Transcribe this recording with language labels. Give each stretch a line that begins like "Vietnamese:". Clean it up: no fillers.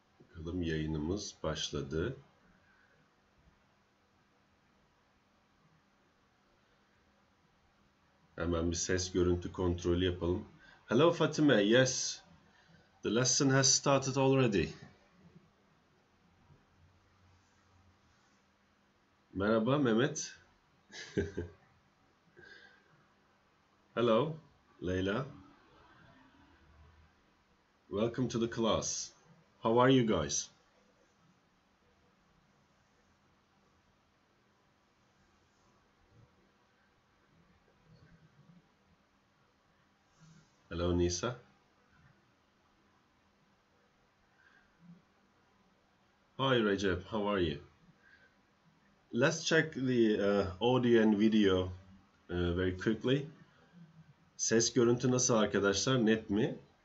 Turkish: Bakalım, yayınımız başladı. Hemen bir ses görüntü kontrolü yapalım.
English: Hello Fatime, yes, the lesson has started already.
Turkish: Merhaba Mehmet.
English: Hello Leyla. Welcome to the class. How are you guys? Hello Nisa. Hi Recep, how are you? Let's check the audio and video very quickly.
Turkish: Ses görüntü nasıl arkadaşlar? Net mi?